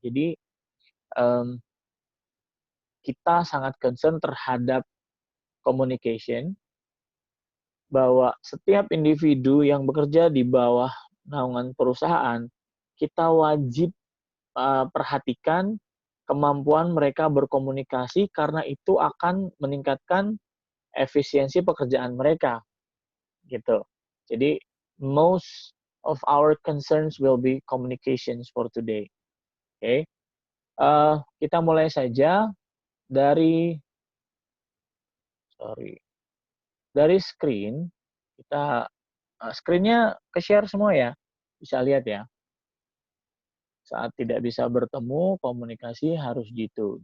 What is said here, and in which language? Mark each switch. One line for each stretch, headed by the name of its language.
Indonesian: Jadi kita sangat concern terhadap communication, bahwa setiap individu yang bekerja di bawah naungan perusahaan, kita wajib perhatikan kemampuan mereka berkomunikasi, karena itu akan meningkatkan efisiensi pekerjaan mereka. Gitu. Jadi
English: most of our concerns will be communications for today.
Indonesian: Oke. Kita mulai saja dari screen. Kita screen-nya ke-share semua ya. Bisa lihat ya. Saat tidak bisa bertemu, komunikasi harus gitu.